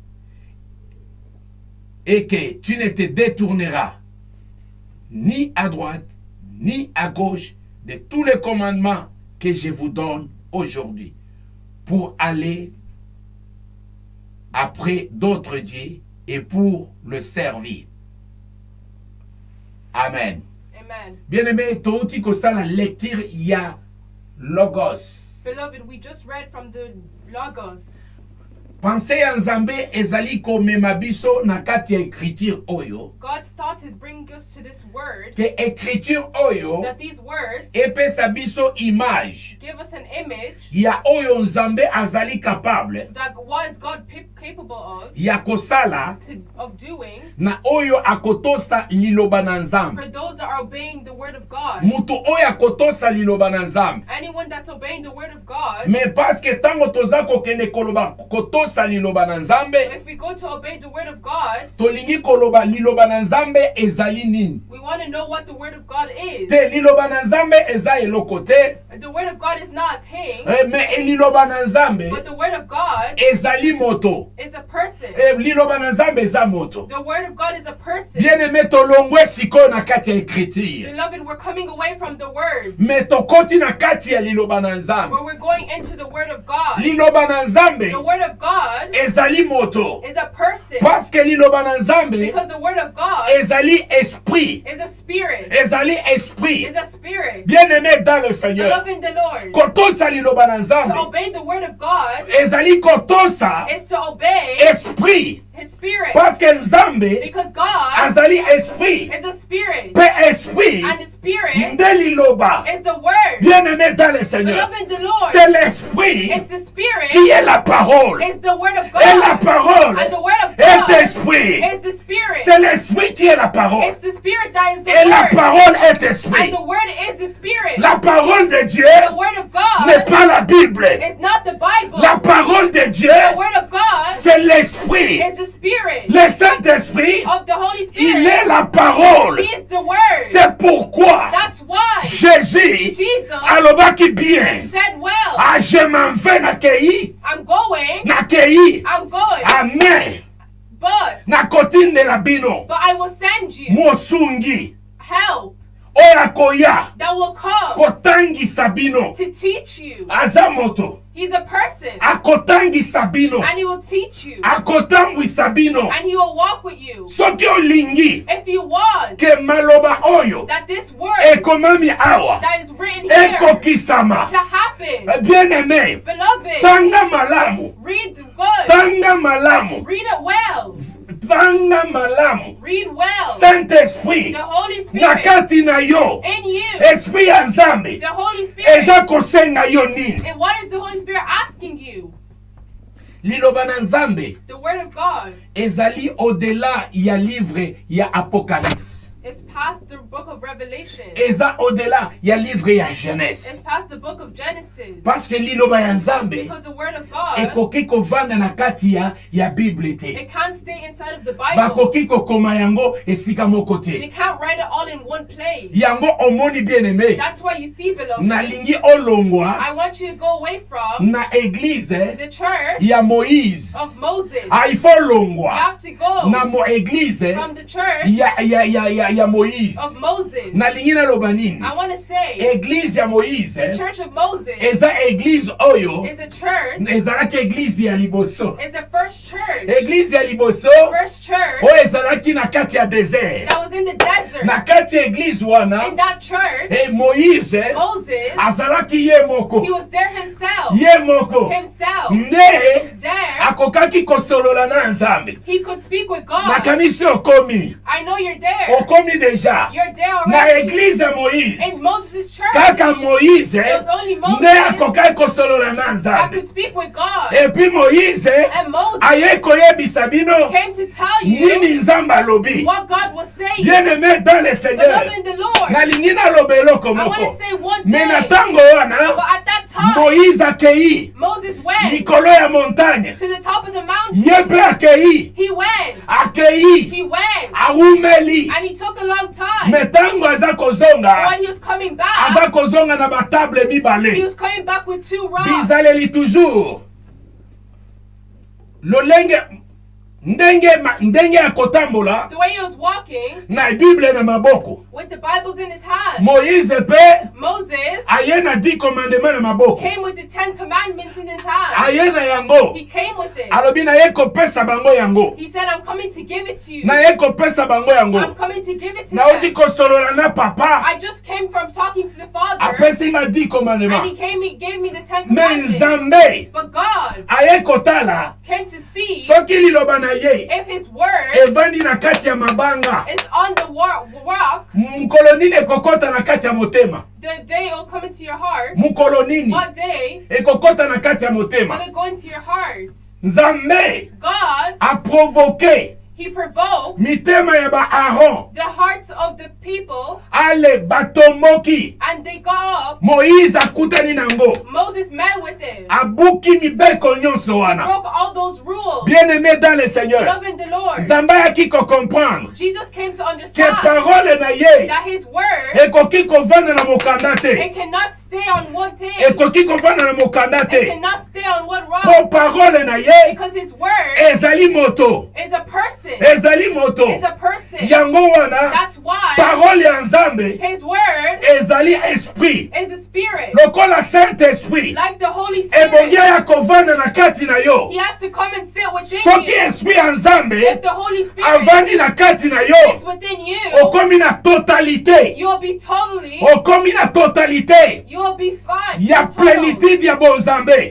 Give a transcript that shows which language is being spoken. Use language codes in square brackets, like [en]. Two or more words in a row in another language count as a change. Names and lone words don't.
[fr] et que tu ne te détourneras ni à droite ni à gauche de tous les commandements que je vous donne aujourd'hui pour aller après d'autres dieux et pour le servir. Amen. Amen. [ln] Bien-aimé, touti kosala lecture ya Logos. [en] Beloved, we just read from the Logos. [ln] Pensez ya Nzambe ezali komema biso na kati ya écriture oyo. [en] God's thought is bringing us to this word, [ln] Ke écriture oyo [en] that these words [ln] epesa biso image [en] give us an image [ln] ya oyo Nzambe azali capable [en] that what is God capable of [ln] ya kosala [en] of doing [ln] na oyo akotosa liloba na Nzambe. [en] for those that are obeying the word of God. [ln] Mutu oyo akotosa liloba na Nzambe. [en] Anyone that's obeying the word of God. [fr] Mais parce que [ln] tango toza kokende koloba kotosa liloba na Nzambe, [en] If we go to obey the word of God, [ln] tolingi koloba liloba na Nzambe ezali nini? [en] we want to know what the word of God is. [ln] Te liloba na Nzambe eza eloko te. [en] The word of God is not a thing, [ln] Mais liloba na Nzambe [en] but the word of God [ln] ezali moto. [en] is a person. [ln] liloba na nzambe eza moto. [en] The word of God is a person. [ln] Bien-aimé, tolongwe sikoyo na kati ya écriture. [en] Beloved, we're coming away from the word. [ln] Mais tokoti na kati ya liloba na nzambe. [en] Where we're going into the word of God. [ln] Liloba na nzambe [en] The word of God [ln] ezali moto. [en] is a person. [fr] Parce que [ln] liloba na nzambe [en] Because the word of God [ln] ezali esprit. [en] is a spirit. [ln] Ezali esprit. [en] Is a spirit. [fr] Bien-aimé dans le Seigneur. [en] Beloved in the Lord. [ln] Kotosa liloba na [en] To [ln] nzambe [en] obey the word of God [ln] ezali kotosa [en] is to obey [ln] esprit. [en] His spirit. [fr] Parce que [ln] nzambe [en] Because God [ln] azali esprit. [en] is a spirit. [ln] Pe esprit [en] And the spirit [ln] nde liloba. [en] is the word. [fr] Bien-aimé dans le Seigneur. [en] Beloved in the Lord. [fr] C'est l'esprit [en] It's the spirit. [fr] qui est la parole. [en] It's the word of [fr] Et la [en] God. [fr] parole [en] And the word of [fr] est [en] God [fr] esprit. [en] is the spirit. [fr] C'est l'esprit qui est la parole. [en] It's the spirit that is the [fr] Et la [en] word. [fr] parole est esprit. [en] And the word is the spirit. [fr] La parole de Dieu [en] The word of [fr] n'est [en] God [fr] pas la Bible. [en] is not the Bible. [fr] La parole de Dieu, [en] The word of God [fr] c'est l'esprit. [en] is the spirit [fr] Le Saint-Esprit, [en] of the Holy [fr] il [en] Spirit. [fr] est la parole. [en] He is the word. [fr] C'est pourquoi [en] That's why [fr] Jésus [en] Jesus [ln] alobaki bien. [en] said, well, [fr] Ah, je m'en vais nakei, [en] I'm going, [ln] nakei. [en] I'm going, [ln] Amen. [en] but [ln] Nakotindela bino. [en] I will send you [ln] Mosungi. [en] help [ln] Oyo akoya. [en] that will come [ln] Kotangisa bino. [en] to teach you. [ln] Aza moto. [en] He's a person, [ln] Akotangisa bino. [en] and he will teach you, [ln] Akotambwisa bino. [en] and he will walk with you. [ln] Soki olingi [en] If you want [ln] ke maloba oyo [en] that this word [ln] ekomami awa [en] that is written here [ln] ekokisama. [en] to happen, [ln] Bien-aimé, [en] beloved, [ln] tanga malamu. [en] read good, [ln] Tanga malamu. [en] read it well, [ln] Tanga malamu. [en] read well. [ln] Saint-Esprit [en] The Holy [ln] na [en] Spirit [ln] kati na yo. [en] in you, [ln] Esprit ya Nzambe [en] the Holy Spirit. [ln] eza kosenga yo nini? [en] And what is the Holy Spirit asking you? [ln] Liloba na Nzambe [en] The Word of God [ln] ezali au-delà ya livre ya Apocalypse. [en] is past the book of Revelation. [ln] Eza au-delà ya livre ya [en] It's [ln] Genèse. [en] past the book of Genesis. [fr] Parce que [ln] liloba ya Nzambe [en] Because the Word of God, [ln] ekoki kovanda na kati ya Bible te. [en] it can't stay inside of the Bible. [ln] Bakoki kokoma yango esika moko [en] They [ln] te. [en] can't write it all in one place. [ln] Yango omoni bien-aimé. [en] That's why you see, beloved, [ln] Nalingi olongwa [en] I want you to go away from [ln] na église [en] the church [ln] ya Moïse. [en] of Moses. [ln] Haifo [en] You [ln] longwa [en] have to go [ln] na mo église [en] from the church [ln] ya Moïse. [en] of Moses. [ln] Nalingi naloba nini? [en] I want to say, [ln] Église ya Moïse [en] the church of Moses [ln] eza église oyo [en] is a church, [ln] ezalaki église ya liboso. [en] is the first church, [ln] Église ya liboso [en] first church [ln] oyo ezalaki na kati ya désert. [en] that was in the desert. [ln] Na kati ya église wana [en] In that church, [ln] Moïse [en] Moses, [ln] azalaki ye moko. [en] he was there himself. [ln] Ye moko [en] Himself. [ln] nde [en] There, [ln] akokaki kosolola na Nzambe. [en] he could speak with God. [ln] Nakanisi okomi. [en] I know you're there. [ln] Okomi deja. [en] You're there [ln] Na [en] already. [ln] église ya Moïse. [en] In Moses' church, [ln] Kaka Moïse [en] it was only Moses [ln] nde akokaki kosolola na [en] that [ln] Nzambe. [en] could speak with God. [fr] Et puis Moïse [en] And Moses [ln] aye koyebisa bino [en] came to tell you [ln] nini Nzambe alobi. [en] what God was saying. [fr] Bien-aimé dans le Seigneur. [en] Beloved in the Lord, [ln] Nalingi naloba eloko [en] I want [ln] moko. [en] to say one [ln] Mais na [en] thing. [ln] tango [en] But [ln] wana [en] at that time, [ln] Moïse akei [en] Moses went [ln] likolo ya montagne. [en] to the top of the mountain. [ln] Ye mpe akei. [en] He went. [ln] Akei. [en] He went. [ln] Awumeli. [en] And he took a long time. [ln] Me tango aza [en] But [ln] kozonga. [en] when he was coming back, [ln] Aza kozonga na batable [en] he [ln] mibale. [en] was coming back with 2 rocks. [ln] Bizaleli toujours. Lolenge ndenge ya kotambola [en] The way he was walking [ln] na Bible na maboko. [en] with the Bibles in his hand. [ln] Moïse pe [en] Moses [ln] aye na 10 commandements na maboko. [en] came with the 10 commandments in his hand. [ln] Aye na yango. [en] He came with it. [ln] Alobi na ye kopesa bango yango. [en] He said, I'm coming to give it to you. [ln] Na ye kopesa bango [en] I'm [ln] yango. [en] coming to give it to [ln] Na oti [en] them. [ln] kosolola na papa. [en] I just came from talking to the Father, [ln] Apesi nga 10 [en] and he [ln] commandements. [en] gave me the 10 [ln] Me [en] commandments. [ln] Nzambe [en] But God [ln] aye kotala [en] came to see [ln] soki liloba na ye [en] if his word [ln] evandi na kati ya mabanga. [en] is on the rock, [ln] Mukolo nini ekokota na kati ya motema? [en] the day it will come into your heart. [ln] Mukolo nini [en] What day [ln] ekokota na kati ya [en] will [ln] motema? [en] it go into your heart? [ln] Nzambe [en] God, [fr] a provoqué [en] He provoked [ln] mitema ya Aaron [en] the hearts of the people, [ln] ale batomboki. [en] and they got up. [ln] Moïse akutani nango, [en] Moses met with him, [ln] abuki mibeko nyonso wana. [en] broke all those rules. [fr] Bien-aimé dans le Seigneur, [en] Loving the Lord. [ln] Nzambe yaki ko comprendre [en] Jesus came to [ln] que [en] understand [ln] parole na ye [en] that his word, [ln] ekoki kovanda na mokanda te, [en] it cannot stay on one thing. [ln] ekoki kovanda na mokanda [en] It [ln] te. [en] cannot stay on one [ln] Po [en] rock. [ln] parole na ye [en] Because his word [ln] ezali moto, [en] is a person. [ln] ezali moto. [en] Is a person. [ln] Yango wana [en] That's why [ln] parole ya Nzambe [en] his word [ln] ezali esprit, [en] is a spirit. [ln] lokola Saint-Esprit [en] Like the Holy [ln] ebongi [en] Spirit. [ln] ya kovanda na kati na yo. [en] He has to come and sit within [ln] Soki [en] you. [ln] esprit ya Nzambe [en] If the Holy Spirit [ln] avandi na kati na yo, [en] is within you, [ln] okomi na totalité, [en] you'll be totally, [ln] okomi na totalité [en] you'll be fine. [ln] ya [en] Total. [ln] plénitude ya bonzambe.